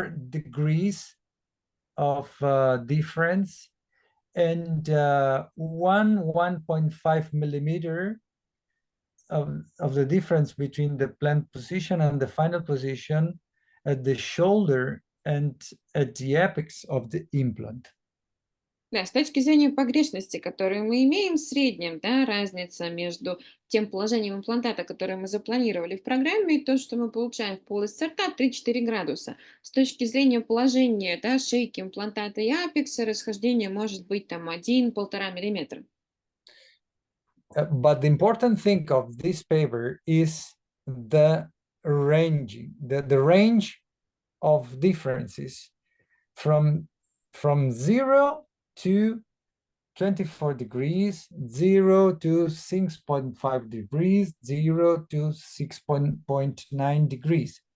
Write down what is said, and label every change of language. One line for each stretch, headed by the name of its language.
English: degrees of difference, and 1.5 millimeter of the difference between the planned position and the final position at the shoulder and at the apex of the implant.
Russian: Да, с точки зрения погрешности, которую мы имеем, в среднем, да, разница между тем положением имплантата, которое мы запланировали в программе, и то, что мы получаем в полости рта, 3-4 градуса. С точки зрения положения, да, шейки имплантата и апекса, расхождение может быть там 1-1,5 миллиметра.
English: But the important thing of this paper is the ranging, the range of differences from 0 to 24 degrees, 0 to 6.5 degrees, 0 to 6.9 degrees.